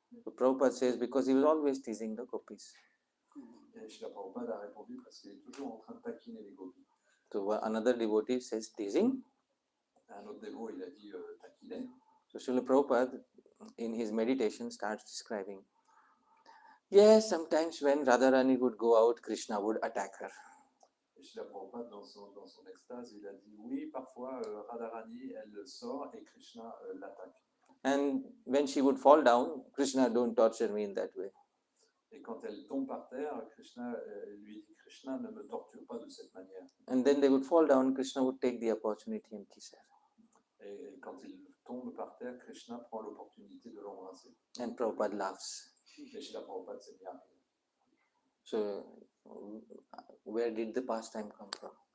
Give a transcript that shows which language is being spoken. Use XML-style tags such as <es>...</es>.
<en>So Prabhupada says, because he was always teasing the gopis.</en> <fr>Et Srila Prabhupada a répondu, parce qu'il est toujours en train de taquiner les gopis.</fr> <en>So another devotee says, teasing?</en> <fr>Un autre dévot, il a dit taquiner.</fr> <en>So Srila Prabhupada, in his meditation, starts describing, yes, sometimes when Radharani would go out, Krishna would attack her.</en> <fr>Et Srila Prabhupada, dans son extase, il a dit, oui, parfois Radharani, elle sort et Krishna l'attaque.</fr> <en>And when she would fall down, Krishna, don't torture me in that way.</en> <fr>Et quand elle tombe par terre, Krishna lui dit, Krishna, ne me torture pas de cette manière.</fr> <en>And then they would fall down, Krishna would take the opportunity and kiss her.</en> <fr>Et quand il tombe par terre, Krishna prend l'opportunité de l'embrasser.</fr> <en>And Prabhupada laughs.</en> <fr>Et Srila Prabhupada s'est mis à rire.</fr> <en>So where did the pastime come from?</en>